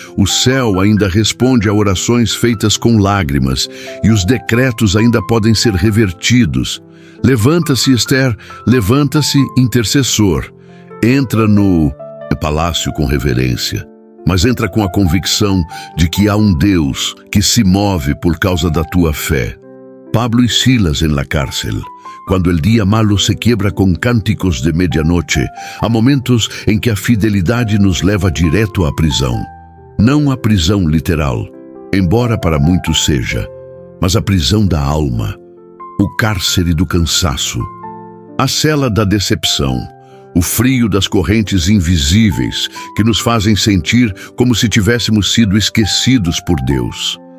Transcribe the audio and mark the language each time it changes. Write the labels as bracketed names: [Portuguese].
[Portuguese] O céu ainda responde a orações feitas com lágrimas, e os decretos ainda podem ser revertidos. Levanta-se, Esther, levanta-se, intercessor. Entra no palácio com reverência, mas entra com a convicção de que há um Deus que se move por causa da tua fé. [Spanish] Pablo y Silas en la cárcel. Cuando el día malo se quiebra con cânticos de medianoche, [Portuguese] há momentos em que a fidelidade nos leva direto à prisão. Não a prisão literal, embora para muitos seja, mas a prisão da alma, o cárcere do cansaço, a cela da decepção, o frio das correntes invisíveis que nos fazem sentir como se tivéssemos sido esquecidos por Deus.